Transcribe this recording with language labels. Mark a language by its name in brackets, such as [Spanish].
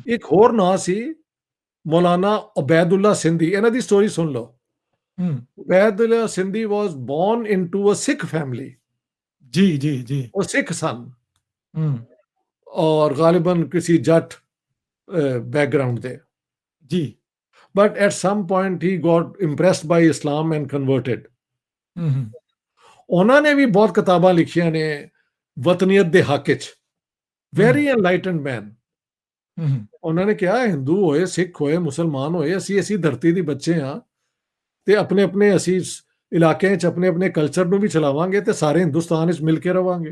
[Punjabi] ਇੱਕ ਹੋਰ ਨਾਂ ਸੀ ਮੌਲਾਨਾ ਉਬੈਦੁੱਲਾ ਸਿੰਧੀ। ਇਹਨਾਂ ਦੀ ਸਟੋਰੀ ਸੁਣ ਲਓ। ਹੂੰ। [English] Ubaidullah Sindhi was born into a Sikh family. [Punjabi] ਜੀ, ਜੀ, ਜੀ। ਉਹ ਸਿੱਖ ਸਨ ਹੂੰ। ਔਰ ਗਾਲਿਬਨ ਕਿਸੇ ਜੱਟ बैकग्राउंड ਦੇ। ਜੀ। [English] But at some point he got impressed by Islam and converted. Hmm, hmm. [Punjabi] ਉਹਨਾਂ ਨੇ ਵੀ ਬਹੁਤ ਕਿਤਾਬਾਂ ਲਿਖੀਆਂ ਨੇ ਵਤਨੀਅਤ ਦੇ ਹੱਕ ਵਿੱਚ। [English] Very hmm, enlightened man. Hmm. [Punjabi] ਉਹਨਾਂ ਨੇ ਕਿਹਾ ਹਿੰਦੂ ਹੋਏ, ਸਿੱਖ ਹੋਏ, ਮੁਸਲਮਾਨ ਹੋਏ, ਅਸੀਂ ਧਰਤੀ ਦੇ ਬੱਚੇ ਹਾਂ ਤੇ ਆਪਣੇ ਅਸੀਂ ਇਲਾਕਿਆਂ 'ਚ ਆਪਣੇ ਕਲਚਰ ਨੂੰ ਵੀ ਚਲਾਵਾਂਗੇ ਤੇ ਸਾਰੇ ਹਿੰਦੁਸਤਾਨ ਵਿੱਚ ਮਿਲ ਕੇ ਰਵਾਂਗੇ।